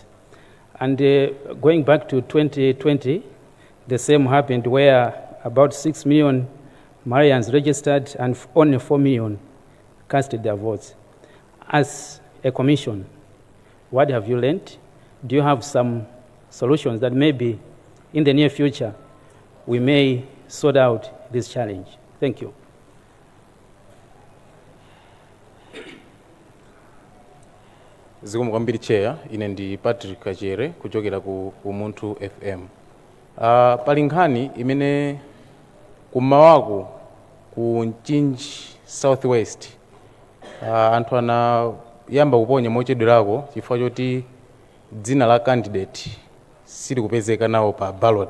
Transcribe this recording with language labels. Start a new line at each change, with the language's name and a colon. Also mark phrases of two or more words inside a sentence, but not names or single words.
English: And going back to 2020, the same happened where about 6 million Malawians registered and only 4 million casted their votes. As a commission, what have you learned? Do you have some solutions that maybe in the near future we may sort out this challenge? Thank you.
Nyanja: Zikomo kwambiri Chair, ine ndi Patrick Kachere kuchokera ku Umuntu FM. Pali nkhani imene kumawako ku Mchinji Southwest anthu anayamba kuponya mochedwerako chifukwa choti dzina la candidate sili kupezeka nawo pa ballot.